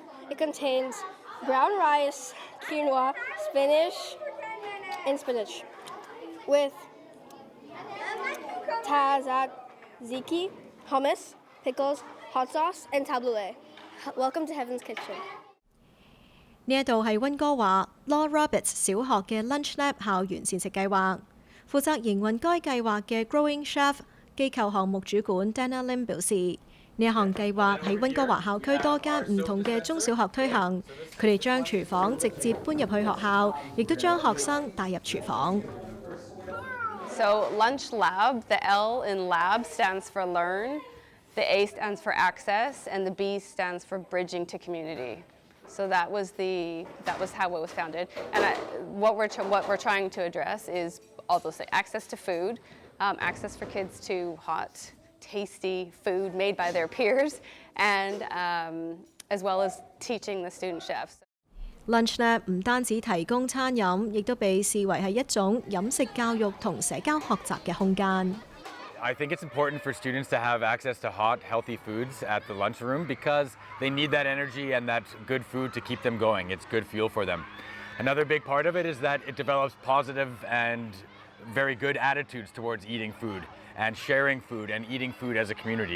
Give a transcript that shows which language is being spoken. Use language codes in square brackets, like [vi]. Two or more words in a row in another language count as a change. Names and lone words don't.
[en] It contains brown rice, quinoa, spinach, with tzatziki, hummus, pickles, hot sauce, and tabbouleh. Welcome to Heaven's Kitchen. [yue] 呢一度係溫哥華 Law Roberts 小學嘅 Lunch Lab 校園膳食計劃，負責營運該計劃嘅 Growing Chef 機構項目主管 Dana Lim 表示，呢一項計劃喺溫哥華校區多間唔同嘅中小學推行，佢哋將廚房直接搬入去學校，亦都將學生帶入廚房。 [en] So Lunch Lab, the L in lab stands for learn, the A stands for access, and the B stands for bridging to community. So that was how it was founded. And what we're trying to address is all those things: access to food, access for kids to hot, tasty food made by their peers, and as well as teaching the student chefs. [yue] Lunch Lab 唔單止提供餐飲，亦都被視為係一種飲食教育同社交學習嘅空間。 [en] I think it's important for students to have access to hot, healthy foods at the lunchroom because they need that energy and that good food to keep them going. It's good fuel for them. Another big part of it is that it develops positive and very good attitudes towards eating food and sharing food and eating food as a community.